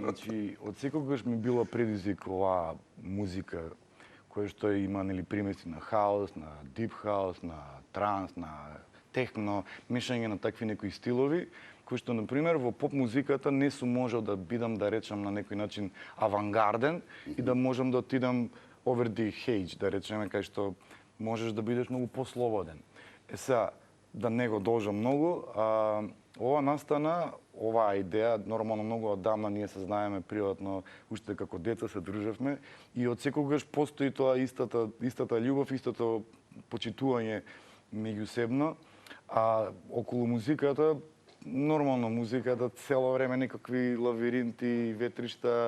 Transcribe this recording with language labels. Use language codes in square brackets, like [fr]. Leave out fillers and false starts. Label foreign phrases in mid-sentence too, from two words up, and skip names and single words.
[mk] Значи, од секогаш ми било предизвик оваа музика која што има, нели, примеси на хаос, на [en] deep house, [mk] на транс, на техно, мешање на такви некои стилови, кои што, например, во поп музиката не сум можел да бидам, да речам, на некој начин авангарден и да можам да отидам [en] over the hedge, [mk] да речеме, кај што можеш да бидеш многу послободен. Сега, да не го должам многу, ова настана, оваа идеја, нормално многу одамна ние се знаеме приватно, уште како деца се дружевме и од секогаш постои тоа истата љубов, истото почитување меѓусебно, а околу музиката нормално музиката цело време некакви лавиринти, ветришта.